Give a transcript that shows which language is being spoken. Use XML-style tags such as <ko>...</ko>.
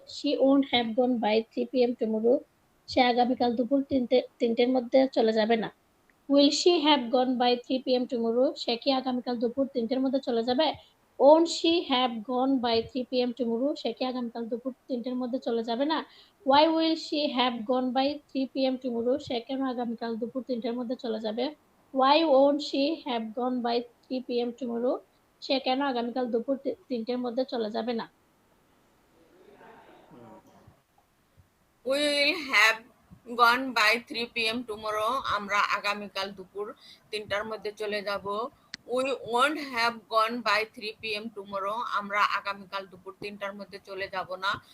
<en>She won't have gone by 3 p.m. tomorrow.</en> <bn>সে আগামীকাল দুপুর 3টের মধ্যে চলে যাবে না।</bn> <en>Will she have gone by 3 p.m. tomorrow?</en> <bn>সে কি আগামীকাল দুপুর 3টের মধ্যে চলে যাবে।</bn> <en>Won't she have gone by 3 p.m. tomorrow?</en> <bn>সে কি আগামীকাল দুপুর 3টের মধ্যে চলে যাবে না।</bn> <en>Why will she have gone by 3 p.m. tomorrow?</en> <bn>সে কেন আগামীকাল দুপুর 3টের মধ্যে চলে যাবে।</bn> <en>Why won't she have gone by 3 p.m. tomorrow?</en> <bn>সে কেন আগামীকাল দুপুর 3টের মধ্যে চলে যাবে না।</bn> <en>We will have gone by 3 p.m. Tomorrow,</en> <bn>আমরা আগামীকাল দুপুর 3টার মধ্যে চলে যাব।</bn> <en>We won't have gone by 3 p.m. Tomorrow,</en> <bn>আমরা আগামীকাল দুপুর 3টার মধ্যে চলে যাব না।</bn>